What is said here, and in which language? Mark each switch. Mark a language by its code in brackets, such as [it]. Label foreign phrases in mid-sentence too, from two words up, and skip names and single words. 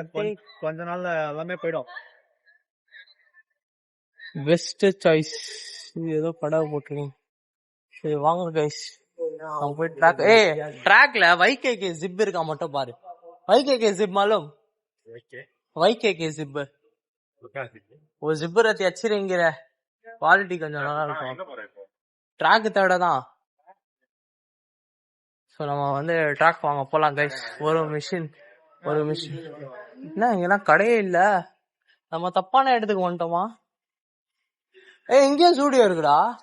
[ta] கொஞ்ச நாள்ல எல்லாமே போயிடும். பெஸ்ட் சாய்ஸ். இது ஏதோ படம் போட்டுருக்கீங்க. சரி வாங்க கைஸ், நம்ம போய் ட்ராக். ட்ராக்ல வைகேகே ஜிப் இருக்கா மட்டும் பாரு. வைகேகே ஜிப் मालूम? [hi] வைகேகே ஜிப் वो जिप रहती अच्छी रहेंगी रे. [ta] क्वालिटी கொஞ்சம் நல்லா இருக்கும். ட்ராக் தேட தான். சோ நம்ம வந்து ட்ராக் வாங்க போலாம் கைஸ். ஒரு மிஷின் என்ன இங்கெல்லாம் கடையே இல்ல. நம்ம தப்பான இடத்துக்கு வந்துட்டோமா? இங்கேயும் ஸ்டூடியோ இருக்குடா.